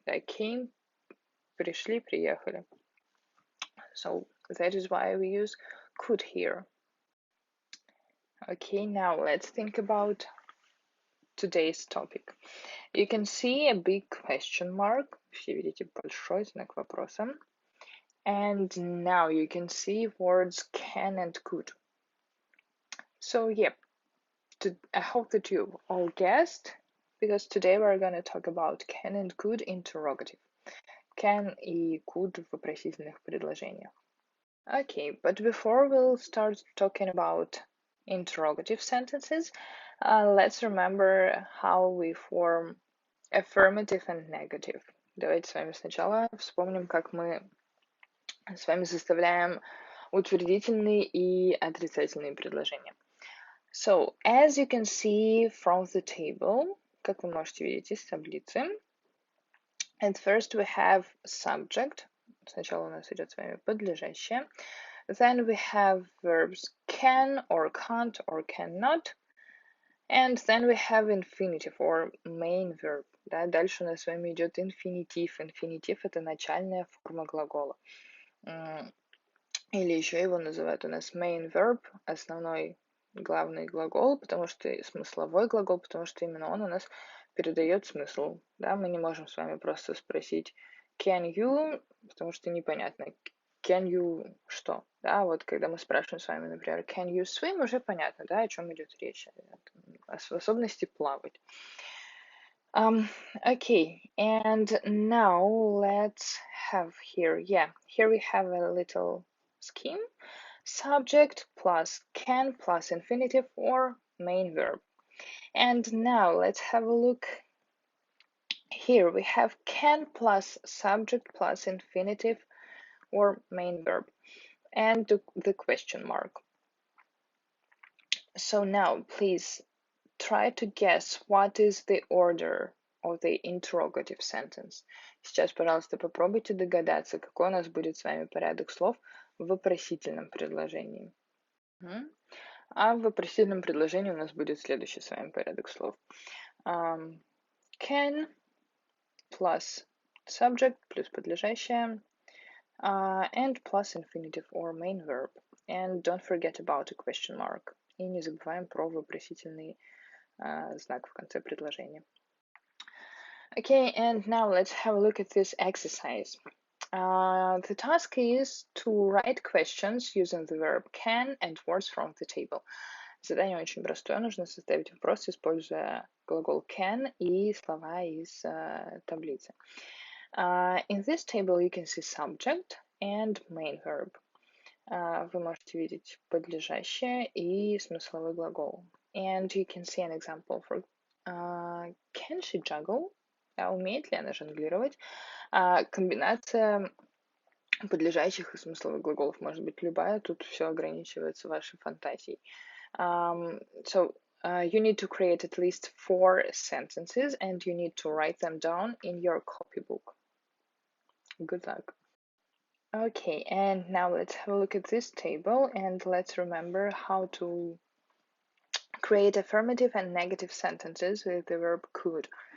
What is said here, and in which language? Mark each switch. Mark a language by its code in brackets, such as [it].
[en] I came, [ru] пришли, приехали. [en] So that is why we use could here. Okay, now let's think about today's topic. You can see a big question mark. [ru] Все видите большой знак вопроса. [en] And now you can see words can and could. So yeah, I hope that you all guessed, because today we're going to talk about can and could interrogative. [ru] Can и could в вопросительных предложениях. [en] Okay, but before we'll start talking about interrogative sentences, let's remember how we form affirmative and negative. [ru] Давайте с вами сначала вспомним, как мы с вами составляем утвердительные и отрицательные предложения. [en] So, as you can see from the table, [ru] как вы можете видеть из таблицы, [en] at first we have subject. [ru] Сначала у нас идет с вами подлежащее. [en] Then we have verbs can or can't or cannot. And then we have infinitive or main verb. [ru] Да? Дальше у нас с вами идет инфинитив. Инфинитив — это начальная форма глагола. Или еще его называют у нас main verb, основной главный глагол, потому что смысловой глагол, потому что именно он у нас передает смысл. Да? Мы не можем с вами просто спросить [en] can you, [ru] потому что непонятно. [en] Can you [ru] что? Да, вот когда мы спрашиваем с вами, например, [en] can you swim, [ru] уже понятно, да, о чем идет речь. О способности плавать. [en] Okay, and now let's have here we have a little scheme. Subject plus can plus infinitive or main verb. And now let's have a look. Here we have can plus subject plus infinitive or main verb and the question mark. So now please try to guess what is the order of the interrogative sentence. [ru] Сейчас, пожалуйста, попробуйте догадаться, какой у нас будет с вами порядок слов в вопросительном предложении. А в вопросительном предложении у нас будет следующий с вами порядок слов. [en] Can plus subject [ru] плюс подлежащее [en] and plus infinitive or main verb. And don't forget about a question mark. [ru] И не забываем про вопросительный знак в конце предложения. [en] Okay, and now let's have a look at this exercise. The task is to write questions using the verb can and words from the table. [ru] Задание очень простое. Нужно составить вопрос, используя глагол can и слова из таблицы. [en] In this table you can see subject and main verb. [ru] Вы можете видеть подлежащее и смысловой глагол. [en] And you can see an example for can she juggle? [ru] А умеет ли она жонглировать? Комбинация подлежащих и смысловых глаголов может быть любая, тут все ограничивается вашей фантазией. [en] So you need to create at least 4 sentences and you need to write them down in your copybook. Good luck. Okay, and now let's have a look at this table and let's remember how to create affirmative and negative sentences with the verb could.